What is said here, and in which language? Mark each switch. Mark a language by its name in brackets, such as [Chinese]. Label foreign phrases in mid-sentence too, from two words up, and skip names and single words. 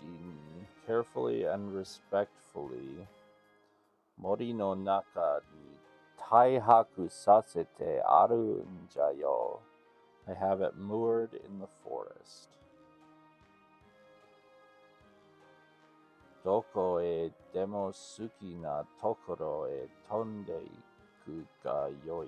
[Japanese] ni, [English] carefully and respectfully, [Japanese] 森の中に停泊させてあるんじゃよ. [English] I have it moored in the forest. [Japanese] どこへでも好きなところへ飛んでいくがよい.